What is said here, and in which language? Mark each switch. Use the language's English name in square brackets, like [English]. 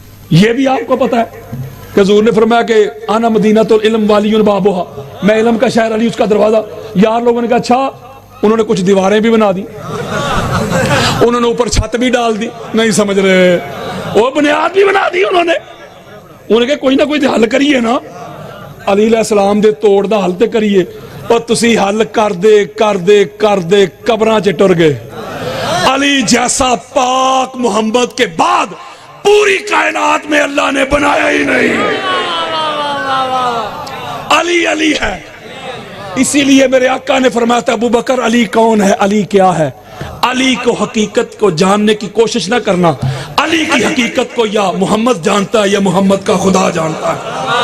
[Urdu] یہ بھی آپ کو پتا ہے کہ حضور نے فرمایا کہ [Arabic] انا مدینۃ العلم والی بابھا، [Urdu] میں علم کا شہر، علی اس کا دروازہ. یار لوگوں نے کہا اچھا، انہوں نے کچھ دیواریں بھی بنا دی، انہوں نے اوپر چھت بھی ڈال دی، نہیں سمجھ رہے، وہ بنیاد بھی بنا دی انہوں نے کہا [Punjabi] کوئی نہ کوئی حل کریے نا. علی علیہ السلام دے توڑ دا حل تے کریے. اور تسی حل کر دے قبراں چ ٹر گئے. [Urdu] علی جیسا پاک محمد کے بعد پوری کائنات میں اللہ نے بنایا ہی نہیں. علی علی ہے. اسی لیے میرے آقا نے فرمایا تھا ابو بکر علی کون ہے، علی کیا ہے؟ علی کو حقیقت کو جاننے کی کوشش نہ کرنا، علی کی حقیقت کو یا محمد جانتا ہے یا محمد کا خدا جانتا ہے.